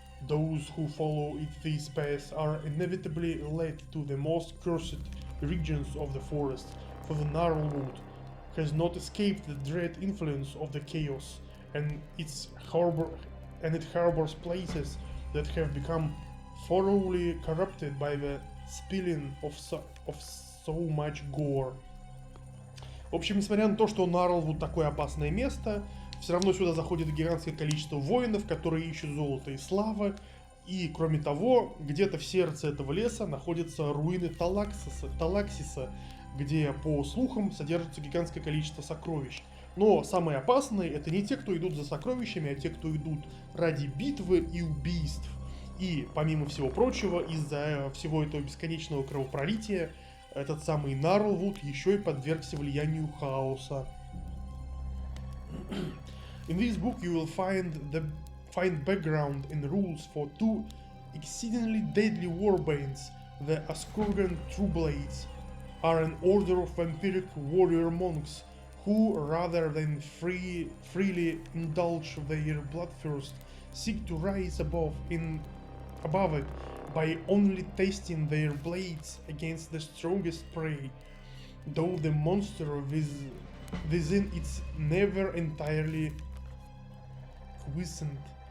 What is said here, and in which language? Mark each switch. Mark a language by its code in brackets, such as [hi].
[en] Those who follow this path are inevitably led to the most cursed regions of the forest, for the Gnarlwood has not escaped the dread influence of the chaos, and it harbors places that have become thoroughly corrupted by the spilling of so much gore. [ru] В общем, несмотря на то, что Gnarlwood такое опасное место, все равно сюда заходит гигантское количество воинов, которые ищут золото и славы. И, кроме того, где-то в сердце этого леса находятся руины Талаксиса, где, по слухам, содержится гигантское количество сокровищ. Но самые опасные — это не те, кто идут за сокровищами, а те, кто идут ради битвы и убийств. И, помимо всего прочего, из-за всего этого бесконечного кровопролития, этот самый Gnarlwood еще и подвергся влиянию хаоса. [en] In this book you will find background and rules for two exceedingly deadly warbands. The Askurgan Trueblades are an order of vampiric warrior monks who, rather than freely indulge their bloodthirst, seek to rise above it by only testing their blades against the strongest prey, though the monster within it's never entirely quiescent.